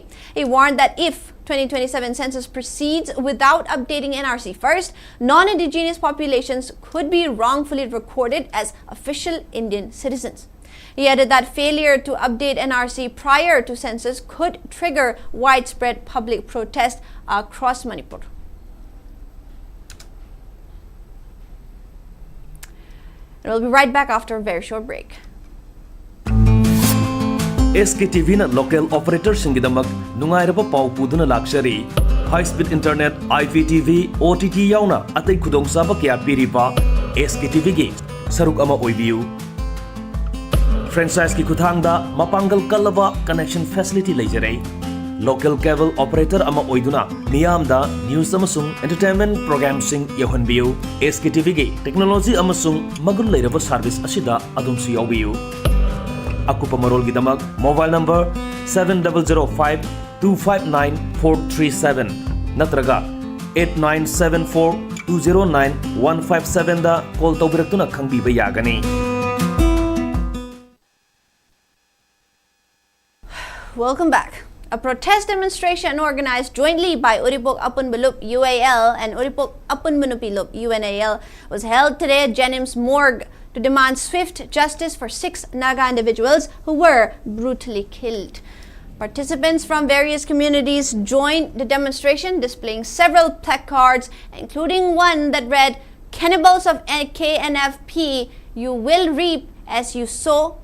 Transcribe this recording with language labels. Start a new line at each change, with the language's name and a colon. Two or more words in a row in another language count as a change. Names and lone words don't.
English: He warned that if 2027 census proceeds without updating NRC first, non-indigenous populations could be wrongfully recorded as official Indian citizens. He added that failure to update NRC prior to census could trigger widespread public protest across Manipur. And we'll be right back after a very short break.
Manipuri: SKTV na local operator singidamak nungairaba pau puduna
English: luxury high speed internet IPTV OTT
Manipuri: yauna atai khudongchaba kya piriba SKTV gi saruk ama oibiu franchise ki kuthangda mapangal kalaba
English: connection facility
Manipuri: leijare local cable operator ama oiduna niyamda news amasung
English: entertainment program
Manipuri: sing yohanbiu SKTV gi technology amasung magul leiraba service asida adumsu yawiu Akupa Marol Gidamak
English: mobile number
Manipuri: 7005259437 Natraga 8974209157 da call tawbiratuna khangbiba yagani.
English: Welcome back. A protest demonstration organized jointly by Uripok Apun Balup UAL and Uripok Apun Manupilup UNAL was held today at Jennings Morgue to demand swift justice for 6 Naga individuals who were brutally killed. Participants from various communities joined the demonstration, displaying several placards, including one that read, "Cannibals of KNFP, you will reap as you sow.